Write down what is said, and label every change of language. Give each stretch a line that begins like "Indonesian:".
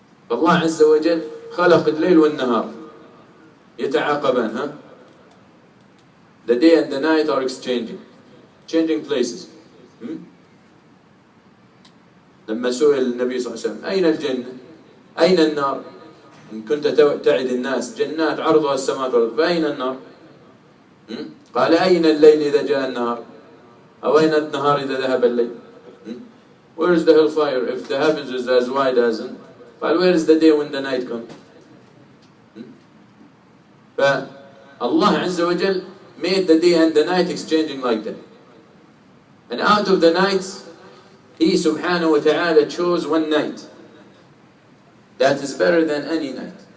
Arabic: فالله عز وجل خلق الليل والنهار يتعاقبان.
English: The day and the night are changing places.
Arabic: لما سئل النبي صلى الله عليه وسلم أين الجنة؟ أين النار؟ إن كنت تعد الناس جنات عرضها السماوات والأرض فأين النار؟ قال أين الليل إذا جاء النهار؟ أو أين النهار إذا ذهب الليل؟
English: Where is the hellfire if the heavens is as wide as it? But where is the day when the night comes? But Allah Azza wa Jal made the day and the night exchanging like that. And out of the nights, He subhanahu wa ta'ala chose one night that is better than any night.